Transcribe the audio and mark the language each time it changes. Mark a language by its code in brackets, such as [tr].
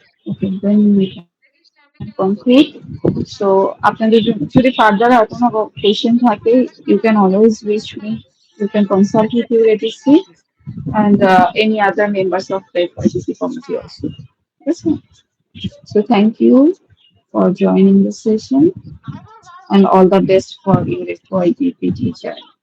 [en] Okay, then we can conclude. [bn] So আপনাদের যদি further আর কোনো কোশ্চেন থাকে, [en] you can always reach me. You can consult with your ATC and any other members of the FIGC committee also. Yes, ma'am. So thank you for joining the session and all the best for your FYDP teacher.